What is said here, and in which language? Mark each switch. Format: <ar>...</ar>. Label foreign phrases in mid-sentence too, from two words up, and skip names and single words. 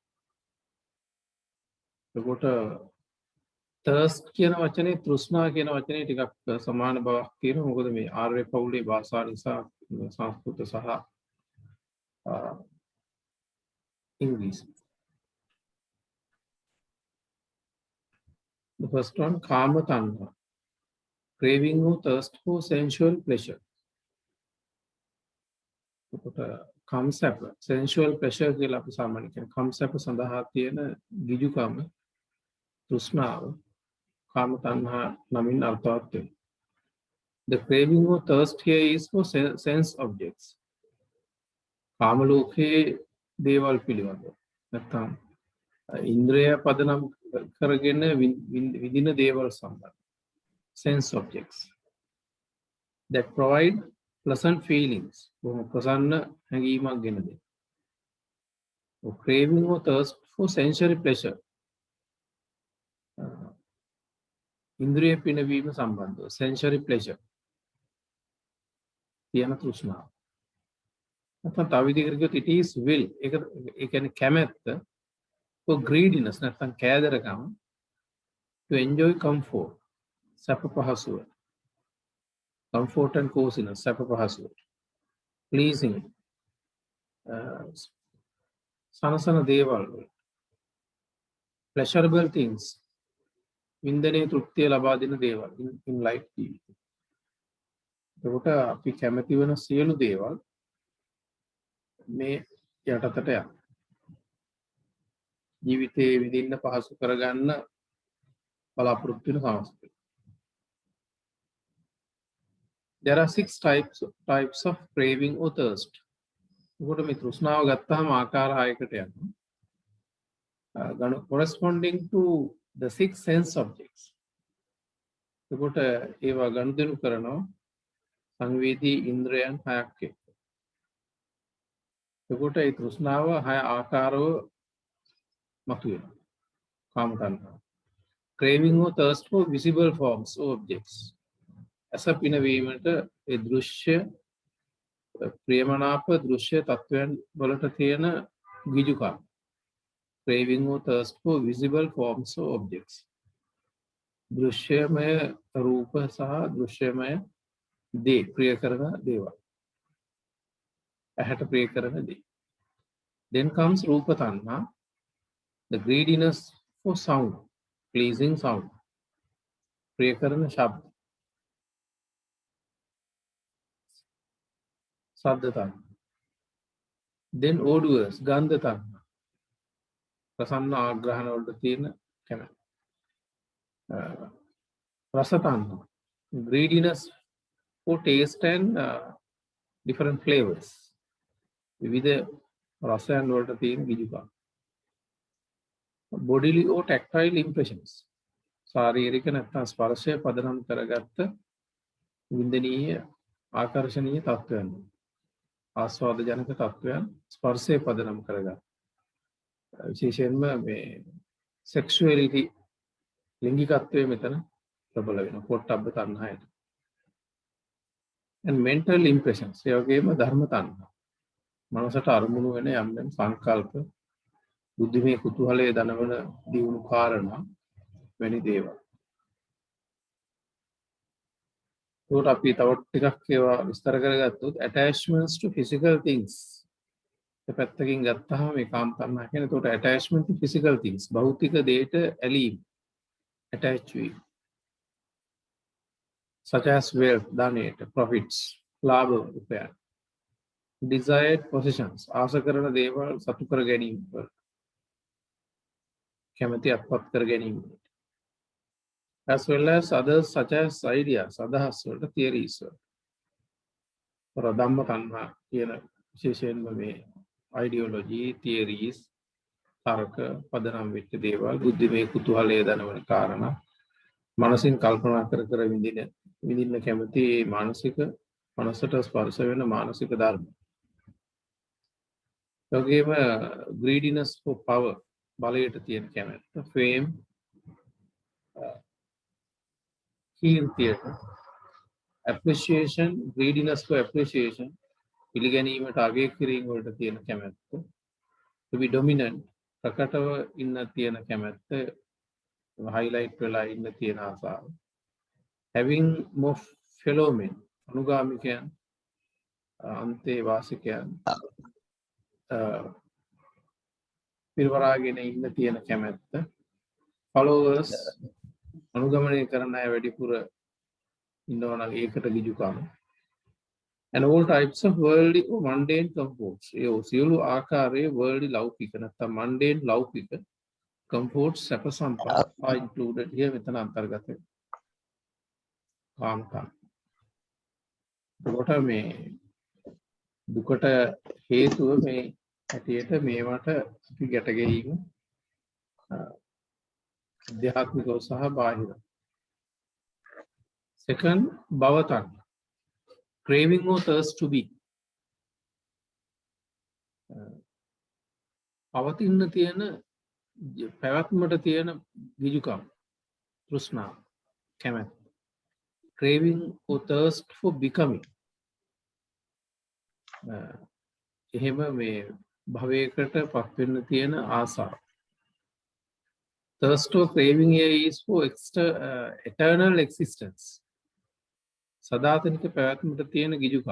<si>එතකොට thirst කියන වචනේ තෘෂ්ණා කියන වචනේ ටිකක් සමාන බවක් තියෙනවා. මොකද මේ ආර්ය පෞලේ භාෂා නිසා සංස්කෘත සහ ඉංග්‍රීසි.</si> <en>The first one,</en> <pi>kama tanha,</pi> <en>craving or thirst for sensual pleasure.</en> <si>කම්සැප,</si> <en>sensual pleasure</en> <si>කියලා අපි සාමාන්‍යයෙන් කියන කම්සැප සඳහා තියෙන ගිජුකම, තෘෂ්ණාව,</si> <pi>කාම තණ්හා</pi> <si>නමින් අර්ථවත් වෙනවා.</si> <en>The craving or thirst here is for sense objects.</en> <si>කාම ලෝකයේ දේවල් පිළිබඳව. නැත්නම් ඉන්ද්‍රිය පදනම් කරගෙන විඳින දේවල් සම්බන්ධ.</si> <en>Sense objects that provide pleasant feelings.</en> <si>බොහොම ප්‍රසන්න හැඟීමක් ගෙන දෙන.</si> <en>Craving or thirst for sensory pleasure.</en> <si>ඉන්ද්‍රිය පිනවීම සම්බන්ධව</si> <en>sensory pleasure.</en> <si>තියෙන තෘෂ්ණාව. නැත්නම් තව විදිහකට කිව්වොත්</si> <en>it is will.</en> <si>ඒක කියන්නේ කැමැත්ත</si> <en>for greediness</en> <si>නැත්නම් කෑදරකම</si> <en>to enjoy comfort.</en> <si>සැප පහසුව.</si> <en>Comfort and coziness,</en> <si>සැප පහසුව. Pleasing. සනසන දේවල්.</si> <en>Pleasurable things.</en> <si>වින්දනයේ තෘප්තිය ලබා දෙන දේවල්</si> <en>in life</en> <si>ජීවිතේ. එතකොට අපි කැමති වෙන සියලු දේවල් මේ යටතට යනවා. ජීවිතේ විඳින්න පහසු කරගන්න බලාපොරොත්තු වෙන සමස්තය.</si> <en>There are 6 types of craving or thirst.</en> <si>එතකොට මේ තෘෂ්ණාව ගත්තාම ආකාර 6කට යනවා.</si> <en>Corresponding to the 6 sense objects.</en> <si>එතකොට ඒවා ගනුදෙනු කරනවා සංවේදී ඉන්ද්‍රයන් 6ක් එක්ක. එතකොට ඒ තෘෂ්ණාව 6 ආකාරව මතුවෙනවා. කාම තණ්හාව.</si> <en>Craving or thirst for visible forms or objects.</en> <si>ඇස පිනවීමට ඒ දෘශ්‍ය ප්‍රියමනාප දෘශ්‍ය තත්වයන් වලට තියෙන ගිජුකම්.</si> <en>Craving or thirst for visible forms or objects.</en> <si>දෘශ්‍යමය රූප සහ දෘශ්‍යමය දේ ප්‍රිය කරන දේවල්. ඇහැට ප්‍රිය කරන දේ.</si> <en>Then comes</en> <pi>රූප තණ්හා,</pi> <en>the greediness for sound, pleasing sound.</en> <si>ප්‍රිය කරන ශබ්ද.</si> <pi>ශබ්ද තණ්හා.</pi> <en>Then odors,</en> <pi>ගන්ධ තණ්හා.</pi> <si>ප්‍රසන්න ආග්‍රහණ වලට තියෙන කැමැත්ත.</si> <pi>රස තණ්හා,</pi> <en>greediness for taste and different flavors.</en> <si>විවිධ රසයන් වලට තියෙන ගිජුකම්. Bodily or tactile impressions. ශාරීරික නැත්නම් ස්පර්ශය පදනම් කරගත්ත වින්දනීය ආකර්ෂණීය තත්වයන්. ආස්වාද ජනක තත්වයන් ස්පර්ශය පදනම් කරගත්. විශේෂයෙන්ම මේ sexuality ලිංගිකත්වයේ මෙතන ප්‍රබල වෙනවා. පොට්ටබ්බ තණ්හායට.</si> <en>And mental impressions.</en> <si>ඒ වගේම</si> <pi>ධර්ම තණ්හා.</pi> <si>මනසට අරමුණු වෙන යම් යම් සංකල්ප, බුද්ධිමය කුතුහලයේ දනවන දියුණු කාරණා වැනි දේවල්. ඒකට අපි තව ටිකක් ඒවා විස්තර කරගත්තොත්</si> <en>attachments to physical things.</en> <si>ඒ පැත්තකින් ගත්තාම මේ</si> <pi>කාම තණ්හා</pi> <si>කියන්නේ ඒකට</si> <en>attachment to physical things.</en> <si>භෞතික දේට ඇලීම. attach වීම.</si> <en>Such as wealth, ධනයට, profits,</en> <si>ලාභ උපයන.</si> <en>Desired possessions,</en> <si>ආස කරන දේවල් සතු කර ගැනීම. කැමැති අත්පත් කර ගැනීම.</si> <en>As well as others such as ideas,</en> <si>අදහස් වලට, theories වලට.</si> <pi>ධම්ම තණ්හා</pi> <si>කියන විශේෂයෙන්ම මේ</si> <en>ideology, theories,</en> <si>තර්ක පදනම් වෙච්ච දේවල්, බුද්ධිමය කුතුහලයේ දනවන කාරණා, මනසින් කල්පනා කර කර විඳින්න කැමති මානසික මනසට ස්පර්ශ වෙන මානසික ධර්ම. ඒ වගේම</si> <en>greediness for power,</en> <si>බලයට තියෙන කැමැත්ත, fame, කීර්තියට,</si> <en>appreciation, greediness for appreciation,</en> <si>පිළිගැනීමට අගය කිරීම වලට තියෙන කැමැත්ත,</si> <en>to be dominant,</en> <si>ප්‍රකටව ඉන්න තියෙන කැමැත්ත, highlight වෙලා ඉන්න තියෙන ආසාව,</si> <en>having more fellow men,</en> <si>අනුගාමිකයන්, අන්තේවාසිකයන්, පිරිවරාගෙන ඉන්න තියෙන කැමැත්ත, followers, අනුගමනය කරන අය වැඩිපුර ඉන්නවා නම් ඒකට ගිජුකම.</si> <en>And all types of worldly or mundane comforts.</en> <si>ඒ සියලු ආකාරයේ worldly ලෞකික නැත්නම් mundane ලෞකික comforts සැප සම්පත්</si> <en>are included here</en> <si>මෙතන අන්තර්ගත වෙනවා. කාමකම්. ඒකට මේ දුකට හේතුව මේ ඇටියට මේවට අපි ගැට ගැනීම අධ්‍යාත්මිකව සහ බාහිර.</si> <pi>Second, භව තණ්හා.</pi> <en>Craving or thirst to be.</en> <si>පවතින්න තියෙන පැවැත්මට තියෙන ගිජුකම්, තෘෂ්ණාව, කැමැත්ත.</si> <en>Craving or thirst for becoming.</en> <si>එහෙම මේ භවයකට පත් වෙන්න තියෙන ආසාව.</si> <en>Thirst or craving here is for eternal existence.</en> <si>සදාතනික පැවැත්මට තියෙන ගිජුකම්.</si>